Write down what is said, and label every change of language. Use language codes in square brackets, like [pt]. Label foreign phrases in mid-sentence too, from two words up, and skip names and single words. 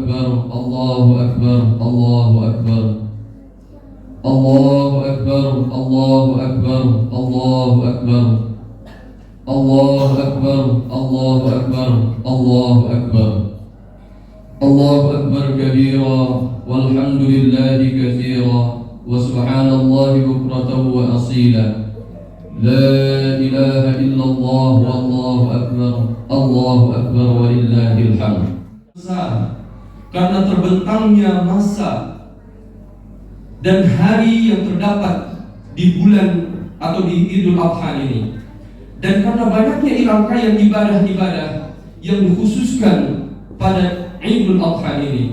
[ar] الله أكبر، الله أكبر، الله أكبر، الله أكبر، الله أكبر، الله أكبر، الله أكبر، الله أكبر، الله أكبر كبيرا، والحمد لله كثيرا، وسبحان الله بكرة وأصيلا. لا إله إلا الله والله أكبر، الله أكبر ولله الحمد. [id] Karena terbentangnya masa dan hari yang terdapat di bulan atau di Idul Adha ini, dan karena banyaknya rangkaian ibadah-ibadah yang dikhususkan pada Idul Adha ini.